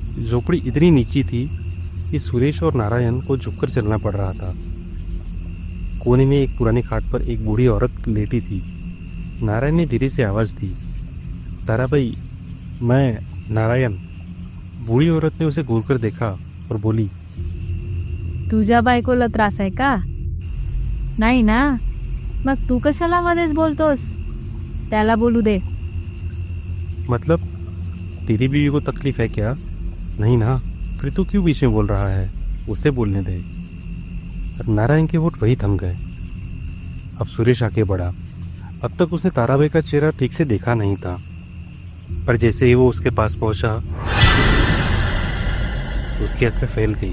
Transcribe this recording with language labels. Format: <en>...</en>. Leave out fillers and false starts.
<hi>झोपड़ी इतनी नीची थी कि सुरेश और नारायण को झुककर चलना पड़ रहा था। कोने में एक पुरानी खाट पर एक बूढ़ी औरत लेटी थी। नारायण ने धीरे से आवाज़ दी, ताराबाई, मैं नारायण। बूढ़ी औरत ने उसे घूरकर देखा और बोली,</hi> <mr>तुझ्या बायकोला त्रास आहे का? नाही ना? मग तू कशाला मध्येच बोलतोस? त्याला बोलू दे.</mr> <hi>मतलब तेरी बीवी को तकलीफ है क्या? नहीं ना, फिर तू क्यों बीच में बोल रहा है? उसे बोलने दे। नारायण के होठ वही थम गए। अब सुरेश आगे बढ़ा। अब तक उसने ताराबाई का चेहरा ठीक से देखा नहीं था, पर जैसे ही वो उसके पास पहुंचा उसकी आंखें फैल गई।</hi>